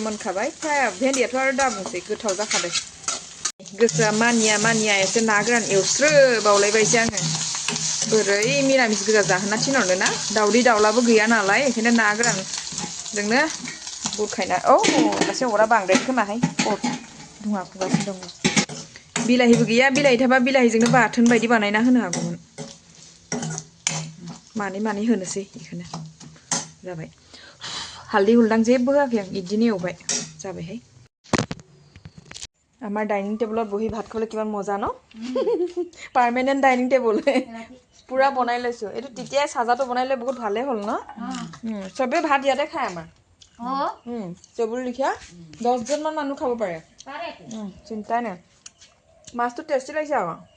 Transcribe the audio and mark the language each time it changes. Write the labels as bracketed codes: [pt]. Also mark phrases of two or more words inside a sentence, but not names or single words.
[brx] मोनखाबाय फ्राय भेन्दियाथ' आरो दाबुंसै गोथाव जाखाबाय गोसोआ मानिया एसे ना गोरान एवस्रोबावलायबायसो आङो बोरै मिरामिस गोजा जाहोना थिनहरनो ना दाउदै दाउलाबो गैया नालाय बेखायनो ना गोरान जोंनो बुरखायना दासो अरा बांद्राय खोमाहाय धुङा खुगासिनो दङ बिलाहिबो गैया बिलाहि थाबा बिलाहिजोंनो बाथोन बायदि बानायना होनो हागौमोन मानै होनोसै बेखौनो जाबाय हालदै हुलदां जेबो होआखै आं बिदिनो एवबाय जाबायहाय [as] আমাৰ [en] dining tableত [as] বহি ভাত খাবলৈ কিমান মজা ন [en] permanent dining table [as] পুৰা বনাই লৈছোঁ এইটো তেতিয়াই চাজাটো বনাই লৈ বহুত ভালেই হ'ল ন চবেই ভাত ইয়াতে খায় আমাৰ টেবুল লিখা 10জনমান মানুহ খাব পাৰে চিন্তাই নাই মাছটো টেষ্টি লাগিছে আকৌ